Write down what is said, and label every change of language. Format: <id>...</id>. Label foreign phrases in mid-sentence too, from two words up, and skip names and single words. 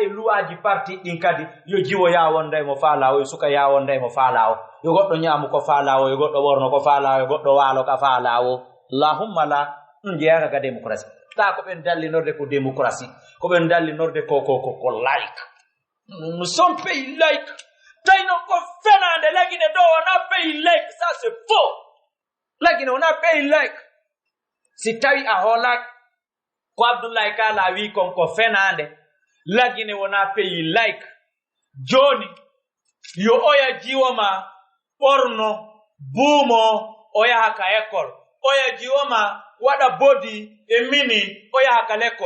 <ff>luwaji parti ɗin kadi yo jiwo ya wonda emo faala o yo suka ya wonda emo faala o yo goɗɗo ñaamu ko faala o yo goɗɗo ɓorno ko faala o yo goɗɗo waalo ka faala o allahumma la ɗum jeyaka ka démocratie ta ko ɓen dallinorde ko démocratie ko ɓen dallinorde ko like</ff> <fr>nous sommes pays</fr> <ff>like tawi non ko fenande lagine ɗo wona pays leyke,</ff> <fr>ça c'est faux.</fr> <ff>Lagine wona pays leyke. Si tawi a hoolaki ko Abdoulaye Kala wi kon ko fenande, lagine wona pays leyke. Joni yo oya jiwoma ɓorno buumo o yaha ka école, oya jiwoma waɗa bodi e mini o yaha ka l'école.</ff>